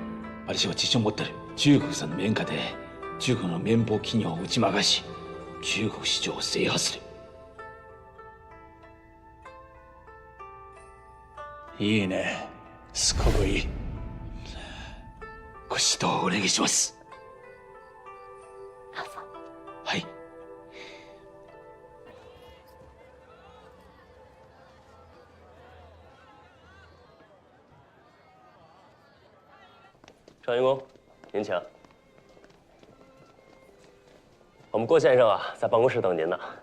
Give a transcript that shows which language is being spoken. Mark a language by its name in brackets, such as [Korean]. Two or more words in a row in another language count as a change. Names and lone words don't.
[Japanese] 私は自信を持っている。中国産の綿花で中国の綿棒企業を打ち負かし、中国市場を制覇する。いいね。すごくいい。ご指導をお願いします。はい。 [Chinese] 张员工，您请。我们郭先生啊，在办公室等您呢。